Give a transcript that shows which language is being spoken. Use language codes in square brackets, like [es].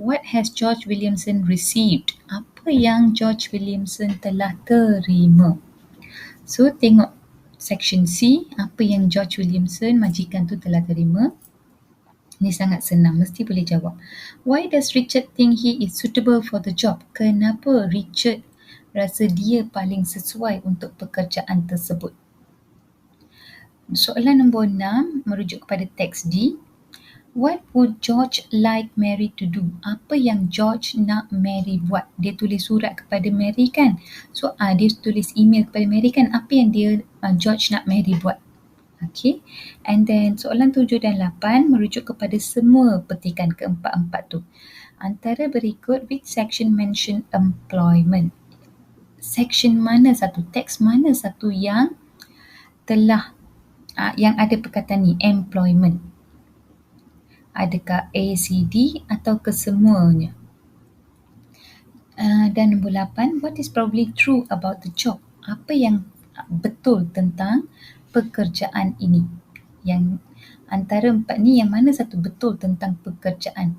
[en] What has George Williamson received? [ms] Apa yang George Williamson telah terima? So, tengok section C, apa yang George Williamson, majikan tu, telah terima. Ni sangat senang, mesti boleh jawab. [en] Why does Richard think he is suitable for the job? [ms] Kenapa Richard rasa dia paling sesuai untuk pekerjaan tersebut? Soalan nombor 6 merujuk kepada teks D. [en] What would George like Mary to do? [ms] Apa yang George nak Mary buat? Dia tulis surat kepada Mary kan? So, dia tulis email kepada Mary kan? Apa yang George nak Mary buat? Okay. And then soalan 7 dan 8 merujuk kepada semua petikan keempat-empat tu. Antara berikut, [en] which section mention employment? [ms] Section mana satu? Teks mana satu yang telah yang ada perkataan ni, employment? Adakah A, C, D atau kesemuanya? Dan nombor 8, [en] what is probably true about the job? [ms] Apa yang betul tentang pekerjaan ini? Yang antara 4 ni, yang mana satu betul tentang pekerjaan?